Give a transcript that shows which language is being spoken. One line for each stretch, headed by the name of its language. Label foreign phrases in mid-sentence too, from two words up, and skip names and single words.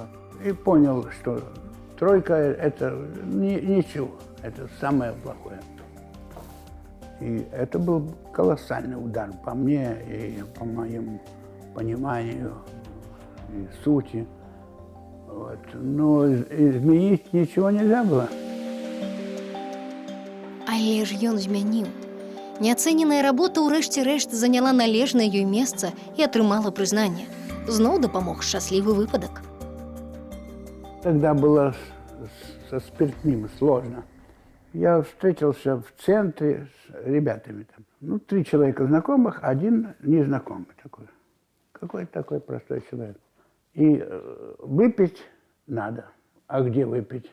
Russian: И понял, что тройка – это ничего, это самое плохое. И это был колоссальный удар по мне и по моему пониманию и сути. Вот. Но изменить ничего нельзя было.
Belarusian: Але ж ён змяніў. Неацэненая работа ўрэшце рэшт заняла належнае ёй месца і атрымала прызнанне. Зноў дапамог шчаслівы выпадак.
Russian: Тогда было со спиртным сложно. Я встретился в центре с ребятами там. 3 человека знакомых, 1 незнакомый такой. Какой-то такой простой человек. И выпить надо. А где выпить?